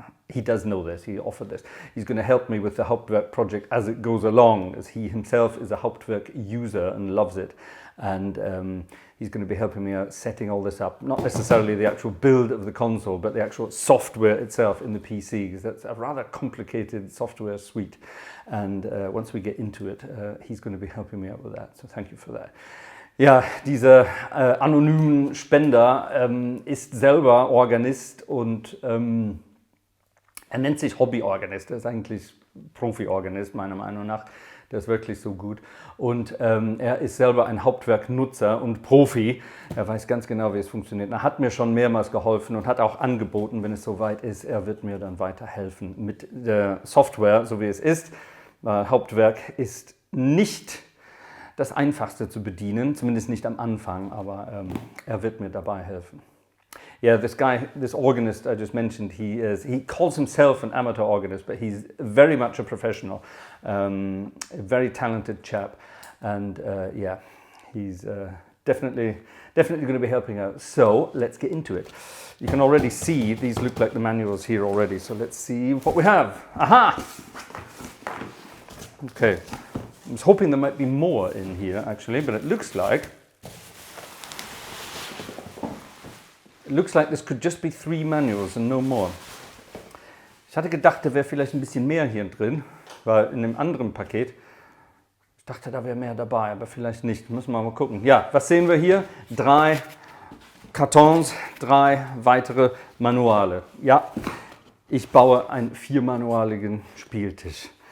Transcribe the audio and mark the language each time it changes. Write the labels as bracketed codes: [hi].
[en] he does know this, he offered this. He's going to help me with the Hauptwerk project as it goes along, as he himself is a Hauptwerk user and loves it. And he's going to be helping me out setting all this up. Not necessarily the actual build of the console, but the actual software itself in the PC, because that's a rather complicated software suite. And once we get into it, he's going to be helping me out with that. So thank you for that. [de] Ja, dieser anonymen Spender ist selber Organist und er nennt sich Hobbyorganist. Er ist eigentlich Profi-Organist, meiner Meinung nach. Der ist wirklich so gut. Und er ist selber ein Hauptwerk-Nutzer und Profi. Er weiß ganz genau, wie es funktioniert. Er hat mir schon mehrmals geholfen und hat auch angeboten, wenn es soweit ist, er wird mir dann weiterhelfen mit der Software, so wie es ist. Hauptwerk ist nicht das Einfachste zu bedienen, zumindest nicht am Anfang, aber er wird mir dabei helfen. [en] Yeah, this guy, this organist I just mentioned, he calls himself an amateur organist, but he's very much a professional, a very talented chap, and yeah, he's definitely going to be helping out. So let's get into it. You can already see these look like the manuals here already, so let's see what we have. Aha! Okay, I was hoping there might be more in here actually, but it looks like this could just be 3 manuals and no more. [de] Ich hatte gedacht, da wäre vielleicht ein bisschen mehr hier drin, weil in dem anderen Paket, ich dachte, da wäre mehr dabei, aber vielleicht nicht. Müssen wir mal gucken. Ja, was sehen wir hier? 3 Kartons, 3 weitere Manuale. Ja, ich baue einen 4-manualigen Spieltisch.